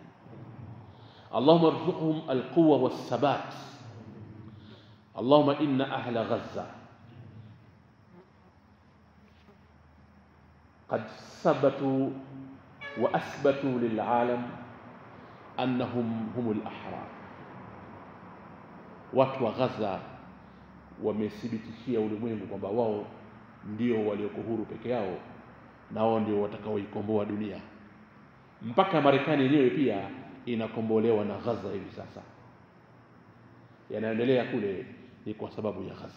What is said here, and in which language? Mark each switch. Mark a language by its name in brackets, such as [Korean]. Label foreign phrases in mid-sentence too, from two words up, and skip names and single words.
[Arabic] اللهم ارزقهم القوة والثبات. اللهم إن أهل غزة قد ثبتوا وأثبتوا للعالم أنهم هم الأحرار. [Swahili] watu wa Gaza wamethibitishia ulimwengu kwamba wao ndio walioko huru peke yao na wao ndio watakaoikomboa dunia. Mpaka Marekani yenyewe pia inakombolewa na Gaza hivi sasa. Yanaendelea kule ni kwa sababu ya Gaza.